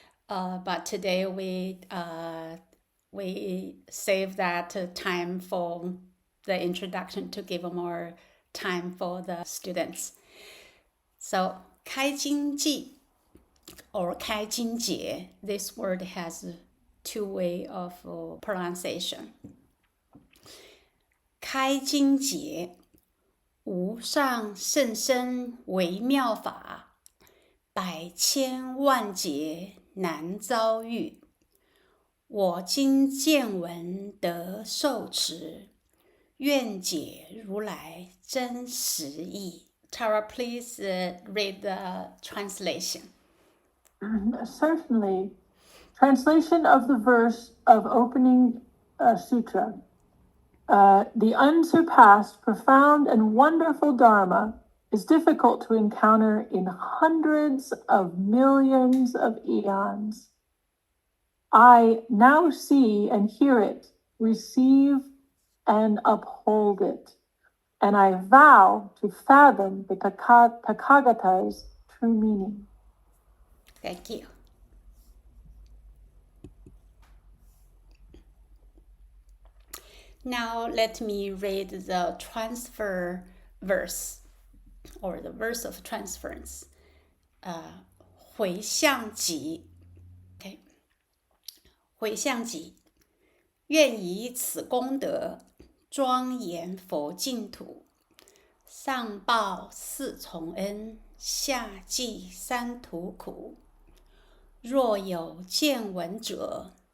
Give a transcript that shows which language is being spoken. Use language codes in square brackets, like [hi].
[en] But today we save that time for the introduction to give more time for the students. So 开经记 or 开经节, this word has two ways of pronunciation. [zh] 开经节, 无上甚深微妙法，百千万劫难遭遇。我今见闻得受持，愿解如来真实义。 [en] Tara, please read the translation. Certainly. Translation of the verse of opening sutra. The unsurpassed, profound, and wonderful Dharma is difficult to encounter in hundreds of millions of eons. I now see and hear it, receive and uphold it, and I vow to fathom the Tathagata's true meaning. Thank you. Now let me read the transfer verse, or the verse of transference. [zh] 回向集 [en] Okay. [zh] 回向集 愿以此功德庄严佛净土，上报四重恩，下济三途苦。若有见闻者，